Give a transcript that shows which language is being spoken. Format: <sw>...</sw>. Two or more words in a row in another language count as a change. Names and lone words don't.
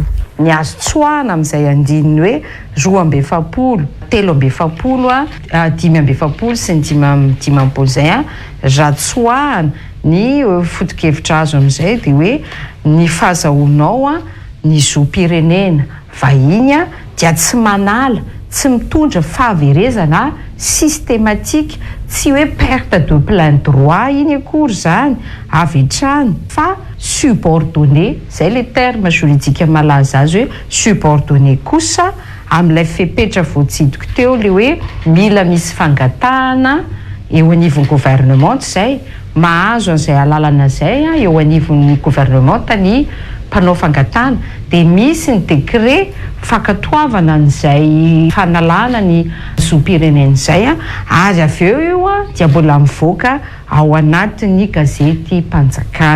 <mg>Ny azo tsoahana amin'izay andininy hoe roa amby efapolo, telo amby efapolo, dimy amby efapolo sy ny dimy amby dimapolo izay raha tsoahana ny foto-kevitra azo amin'izay dia hoe ny fahazahoanao ny zoam-pirenena vahiny dia tsy manala, tsy mitondra fahaverezana systématique, tsy hoe</mg> <fr>perte de plein</fr> <mg>droit iny akory zany avy hatrany fa subordonné, zay</mg> <fr>le terme juridique</fr> <mg>malaza azy hoe subordonné kosa amin'ilay fepetra voatsidiko teo le hoe mila misy fangatahana eo anivon'ny gouvernemanta izay mahazo an'izay alalana izay eo anivon'ny gouvernemanta ny mpanao fangatahana dia misy ny décret fankatoavana an'izay fanalana ny zoam-pirenena izay ary avy eo io dia mbola mivoaka ao anatin'ny gazety-mpanjakana.</mg>